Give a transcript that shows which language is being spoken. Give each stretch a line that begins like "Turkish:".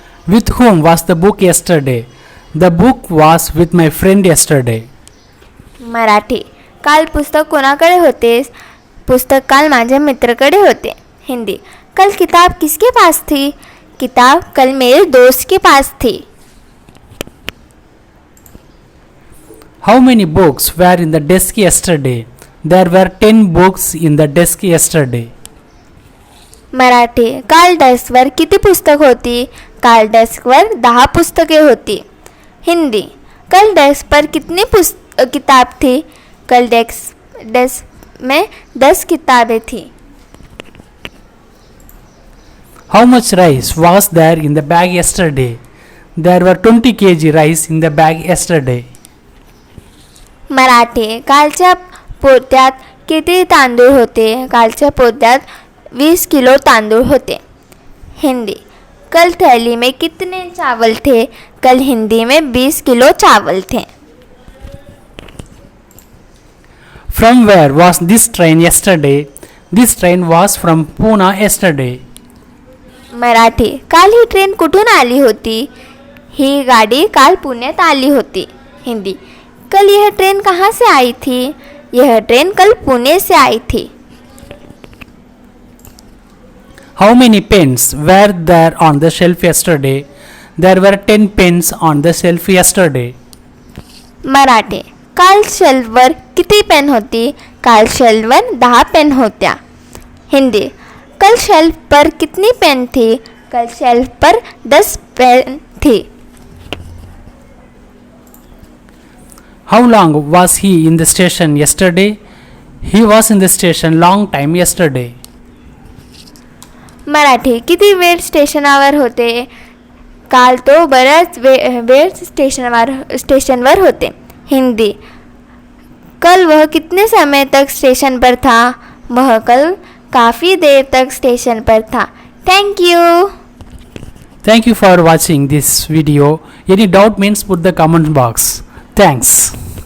English: With whom was the book yesterday? The book was with my friend yesterday.
Marathi: Marathi. काल पुस्तक कोणाकडे होतेस? पुस्तक काल माझ्या मित्राकडे होते.
Hindi: हिंदी. कल किताब किसके पास थी? किताब कल मेरे दोस्त के पास थी.
English: How many books were in the desk yesterday? There were 10 books in the desk yesterday.
Marathi: Marathi. काल डेस्कवर किती पुस्तक होती? काल डेस्कवर 10 पुस्तके होती.
Hindi: हिंदी. कल डेस्क पर कितनी किताब थी? कल डेस्क में 10 किताबें थी.
English: How much rice was there in the bag yesterday? There were 20 kg rice in the bag yesterday.
Marathi: Marathi. कालच्या पोत्यात किती तांदूळ होते? कालच्या पोत्यात 20 किलो तांदूळ होते.
Hindi: हिंदी. कल थैली में कितने चावल थे? कल हिंदी में 20 किलो चावल थे.
English: From where was this train yesterday? This train was from Pune yesterday.
Marathi: Marathi. काल ही ट्रेन कुठून आली होती? ही गाडी काल पुण्यात आली होती.
Hindi: हिंदी. कल यह ट्रेन कहाँ से आई थी? यह ट्रेन कल पुणे से आई थी.
English: How many pens were there on the shelf yesterday? There were 10 pens on the shelf yesterday.
Marathi: Marathi. काल शेल्फवर किती पेन होती? काल शेल्फवर 10 पेन होत्या. हिंदी.
Hindi: कल शेल्फ पर कितनी पेन थी? कल शेल्फ पर 10 पेन थी.
English: How long was he in the station yesterday? He was in the station long time yesterday.
Marathi: Marathi. किती वेळ स्टेशनावर होते? काल तो बऱ्याच वेळ स्टेशनवर होते.
Hindi: हिंदी. कल वह कितने समय तक स्टेशन पर था? वह कल काफ़ी देर तक स्टेशन पर था.
English: Thank you. Thank you for watching this video. Any doubt means put the comment box. Thanks.